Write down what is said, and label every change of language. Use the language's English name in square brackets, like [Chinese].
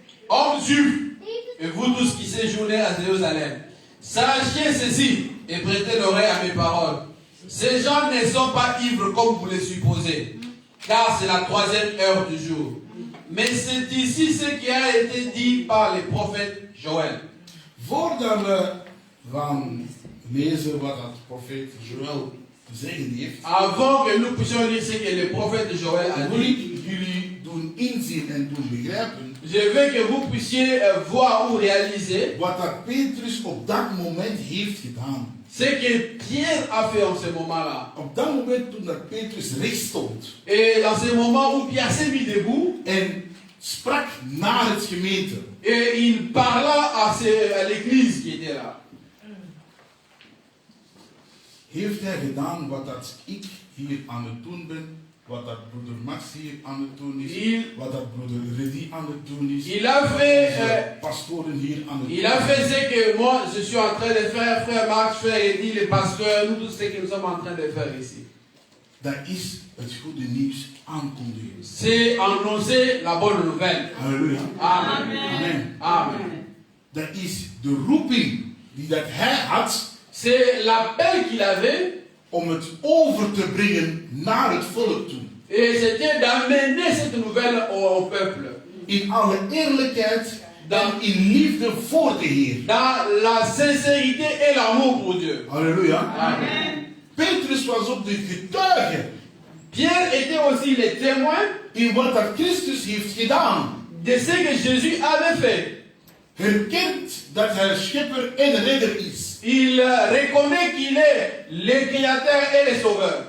[French] Hommes juifs, et vous tous qui séjournez à Jérusalem, sachez ceci et prêtez l'oreille à mes paroles. Ces gens ne sont pas ivres comme vous le supposez, car c'est la 3e heure du jour. Mais c'est ici ce qui a été dit par le prophète Joël. [Dutch] Voordat we gaan lezen wat dat profeet Joël te zeggen heeft, [French] avant que nous puissions lire ce que le prophète Joël a [Dutch] wil [French] dit, [Dutch] ik jullie doen inzien en doen begrijpen [French] je veux que vous puissiez voir ou réaliser [Dutch] wat dat Petrus op dat moment heeft gedaan. [French] ce que Pierre a fait en ce moment-là. [Dutch] Op dat moment toen dat Petrus recht stond [French] Et dans ce moment où Pierre s'est mis debout, [Dutch] en sprak naar het gemeente, [French] et il parla à l'église qui était là. [Dutch] heeft hij gedaan wat dat ik hier aan het doen ben, wat dat broeder Max hier aan het doen is, wat dat broeder Reddy aan het doen is, [French] Il a fait, [Dutch] de pastoren hier aan het doen [French] il a fait ce que moi je suis en train de faire, frère Max, frère Eddy, les pasteurs, nous tous ce que nous sommes en train de faire ici. [Dutch] Dat is het goede nieuws aankondigen. [French] C'est annoncer la bonne nouvelle. Halleluja. Amen. Amen. Amen. [Dutch] Dat is de roeping die dat hij had [French] C'est l'appel qu'il avait, [Dutch] om het over te brengen naar het volk toe. [French] et c'était d'amener cette nouvelle au peuple. [Dutch] In alle eerlijkheid en in liefde voor de Heer. [French] Dans la sincérité et l'amour pour Dieu. Halleluja. Amen. [Dutch] Petrus was ook de getuige [French] Pierre était aussi le témoin [Dutch] in wat dat Christus heeft gedaan. [French] de ce que Jésus avait fait. [Dutch] Herkent dat hij schepper en redder is. [French] Il reconnaît qu'il est le créateur et le sauveur.